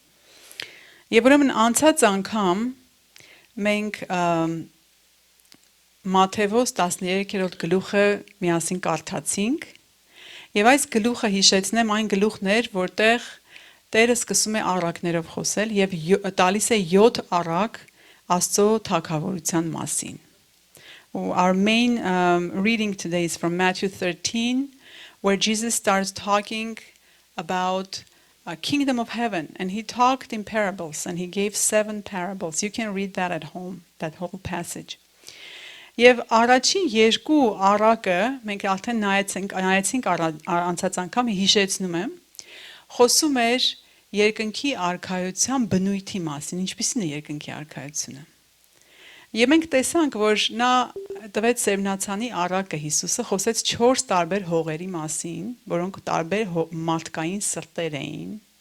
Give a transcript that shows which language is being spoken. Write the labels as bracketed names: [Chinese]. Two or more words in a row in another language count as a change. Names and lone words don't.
[Armenian] Եվ ուրեմն անցած անգամ մենք Մատթեոս 13-րդ գլուխը միասին կարդացինք, եւ այս գլուխը հիշեցնեմ այն գլուխն էր, որտեղ Տերը սկսում է առակներով խոսել եւ տալիս է 7 առակ Աստծո թագավորության մասին. [English] Our main reading today is from Matthew 13, where Jesus starts talking about a kingdom of heaven, and he talked in parables, and he gave 7 parables. You can read that at home, that whole passage. [Armenian] Եվ առաջին երկու առակը մենք արդեն նայեցինք անցած անգամ հիշեցնում եմ, խոսում էր երկնքի արքայության բնույթի մասին, ինչպիսին է երկնքի արքայությունը։ Եվ մենք տեսանք, որ նա տվեց Սևնացանի առակը Հիսուսը խոսեց 4 տարբեր հողերի մասին, որոնք տարբեր մարդկային սրտեր էին։